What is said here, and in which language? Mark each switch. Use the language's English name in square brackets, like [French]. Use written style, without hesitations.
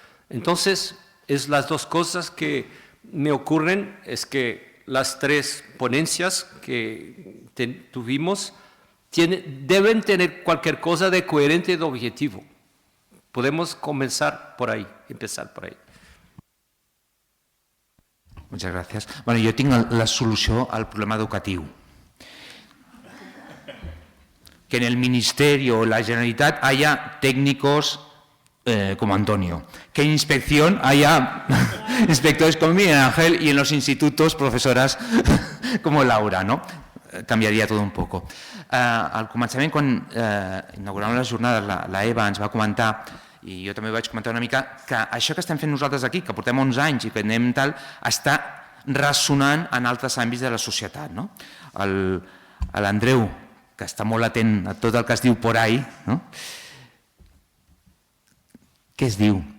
[Spanish] Entonces, es las dos cosas que me ocurren, es que las tres ponencias que tuvimos deben tener cualquier cosa de coherente y de objetivo. Podemos empezar por ahí. Muchas gràcies. [Catalan] Bueno, jo tinc la solució al problema educatiu. [Spanish] Que en el Ministerio o la Generalitat haya técnicos como Antonio. Que en inspección haya inspectores como Miguel Ángel y en los institutos profesoras como Laura, ¿no? [Catalan] Canviaria tot [Spanish] un poco. [Catalan] Al començament, quan inauguràvem les jornades, la Eva ens va comentar, i jo també vaig comentar una mica, que això que estem fent nosaltres aquí, que portem 11 anys i que anem tal, està ressonant en altres àmbits de la societat. L'Andreu, que està molt atent a tot el que es diu [Spanish] por ahí, [Catalan] què es diu?